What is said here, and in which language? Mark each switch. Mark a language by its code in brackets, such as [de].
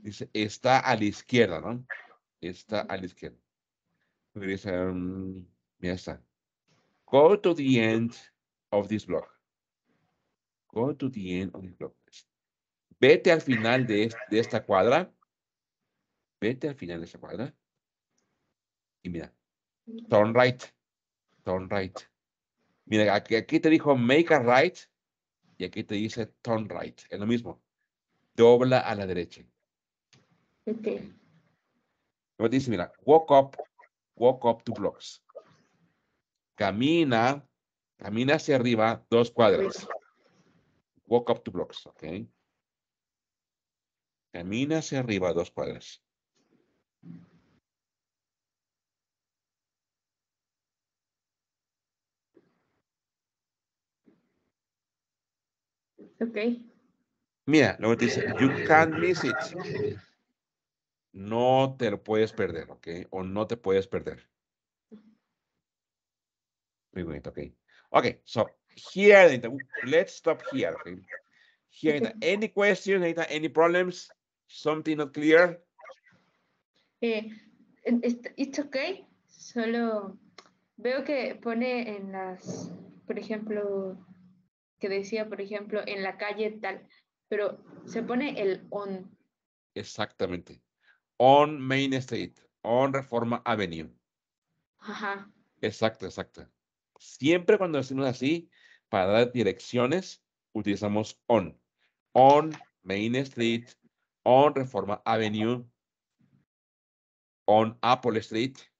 [es] Dice, está a la izquierda, ¿no? Está a la izquierda. Me dice, ya está. [en] Go to the end of this block. Go to the end of this block. [es] Vete al final de esta cuadra. Vete al final de esta cuadra. Y mira, [en] turn right. Turn right. [es] Mira, aquí te dijo [en] make a right. [es] Y aquí te dice [en] turn right. [es] Es lo mismo. Dobla a la derecha. Okay. Luego dice, mira, [en] walk up 2 blocks. [es] Camina hacia arriba 2 cuadras. [en] Walk up 2 blocks, [es] ok. Camina hacia arriba 2 cuadras. Okay. Mira, luego te dice, [en] you can't miss it. [es] No te lo puedes perder, ok. O no te puedes perder. Muy bonito, ok. [en] Okay, so here, Anita, let's stop here, okay. Here, Anita, Okay. any questions, Anita, any problems? Something not clear? It's okay. [es] Solo veo que pone en las, por ejemplo, que decía, por ejemplo, en la calle tal, pero se pone el on. Exactamente. [en] On Main Street, on Reforma Avenue. [es] Ajá. Exacto. Siempre cuando decimos así, para dar direcciones, utilizamos on. [en] On Main Street, on Reforma Avenue, on Apple Street.